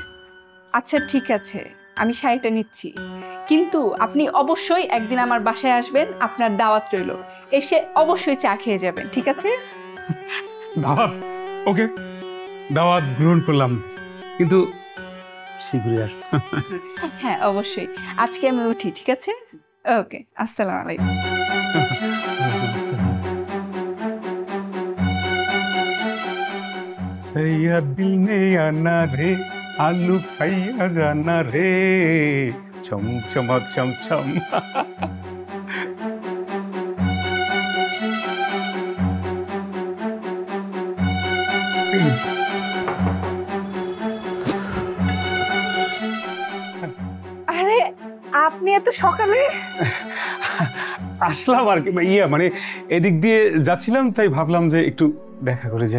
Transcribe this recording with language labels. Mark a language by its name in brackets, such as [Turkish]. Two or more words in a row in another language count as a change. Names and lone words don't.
[Bangla] আচ্ছা ঠিক আছে, আমি শাড়িটা নিচ্ছি, কিন্তু আপনি অবশ্যই একদিন আমার বাসায় আসবেন, আপনার দাওয়াত রইল। এসে অবশ্যই চা খেয়ে যাবেন, ঠিক আছে? দাওয়াত? ওকে, দাওয়াত গ্রহণ করলাম, কিন্তু শীঘ্রই আসবো। হ্যাঁ অবশ্যই, আজকে আমি উঠি, ঠিক আছে? [Arabic] ওকে, السلام عليكم। [Hindi] सैया दिल ने आना रे, आलू खाइया जाना रे, चम चमा चम चम। [Bangla] আরে আপনি এত সকালে? আসলাম আর কি, মানে এদিক দিয়ে যাচ্ছিলাম, তাই ভাবলাম যে একটু দেখা করে যাই।